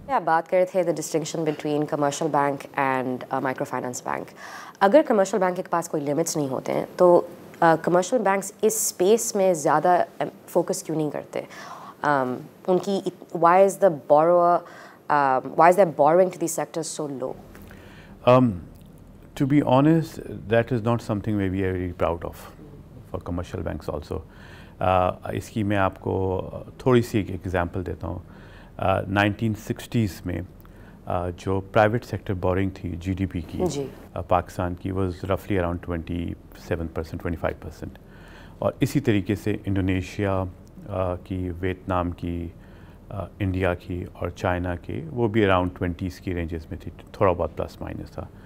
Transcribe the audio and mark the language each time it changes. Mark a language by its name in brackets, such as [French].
[Urdu] آپ بات کر رہے تھے [English] The distinction between commercial bank and micro finance bank. [Urdu] اگر کمرشل بینک کے پاس کوئی لمٹس نہیں ہوتے ہیں تو کمرشل بینکس اس اسپیس میں زیادہ فوکس کیوں نہیں کرتے؟ ان کی [English] Why is the borrowing to the sector so low? To be honest, that is not something we are very proud of for commercial banks also. [Urdu] اس کی میں آپ کو تھوڑی سی ایک ایگزامپل دیتا ہوں. 1960s میں جو پرائیویٹ سیکٹر بورنگ تھی جی ڈی پی کی پاکستان کی [English] was رفلی around [Urdu] 27%, 25%, اور اسی طریقے سے انڈونیشیا کی, ویتنام کی, انڈیا کی اور چائنا کی وہ بھی اراؤنڈ 20s کی رینجز میں تھی, تھوڑا بہت پلس مائنس تھا.